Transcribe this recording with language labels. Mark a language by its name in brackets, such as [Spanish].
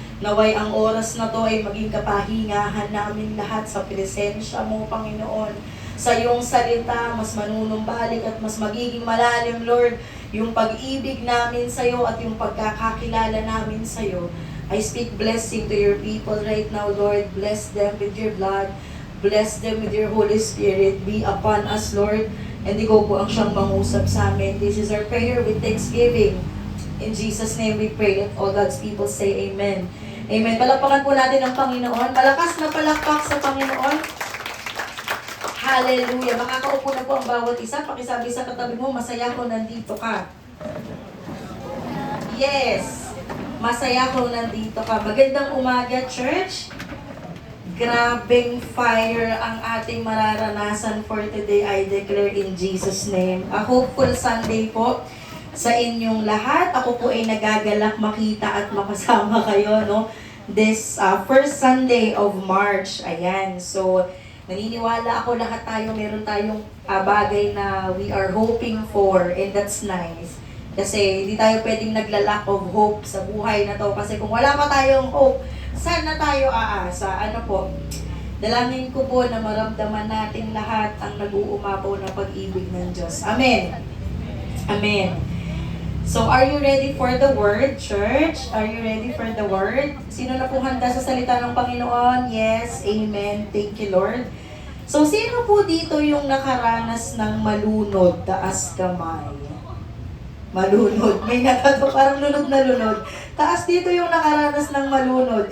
[Filipino] Naway ang oras na to ay maging kapahingahan namin lahat sa presensya mo, Panginoon. Sa iyong salita, mas manunumbalik at mas magiging malalim, Lord, yung pag-ibig namin sa iyo at yung pagkakakilala namin sa iyo. [English] I speak blessing to your people right now, Lord. Bless them with your blood. Bless them with your Holy Spirit. Be upon us, Lord. [Filipino] And ikaw po ang siyang mangusap sa amin. [English] This is our prayer with thanksgiving. In Jesus' name we pray. Let all God's people say amen. Amen. [Filipino] Palakpakan po natin ang Panginoon. Malakas na palakpak sa Panginoon. Hallelujah. Makakaupo na po ang bawat isa. Pakisabi sa katabi mo, masaya ko nandito ka. Yes. Masaya ko nandito ka. Magandang umaga, church. Grabing [English] fire [Filipino] ang ating mararanasan [English] for today, I declare in Jesus' name. A hopeful Sunday [Filipino] po sa inyong lahat. Ako po ay nagagalak makita at makasama kayo, no? [English] This first Sunday of March. [Filipino] Ayan. So, naniniwala ako lahat tayo, meron tayong bagay na [English] we are hoping for, and that's nice. [Filipino] Kasi hindi tayo pwedeng nagla-lack of hope sa buhay na to. Kasi kung wala pa tayong hope, saan na tayo aasa? Ano po? Dalangin ko po na maramdaman natin lahat ang nag-uumapaw na pag-ibig ng Diyos. Amen. Amen. [English] So, are you ready for the word, church? Are you ready for the word? [Filipino] Sino na po handa sa salita ng Panginoon? [English] Yes. [Filipino] Amen. [English] Thank you, Lord. So, [Filipino] sino po dito yung nakaranas ng malunod, taas kamay? Malunod. May natato, parang lunod na lunod. Taas dito yung nakaranas ng malunod.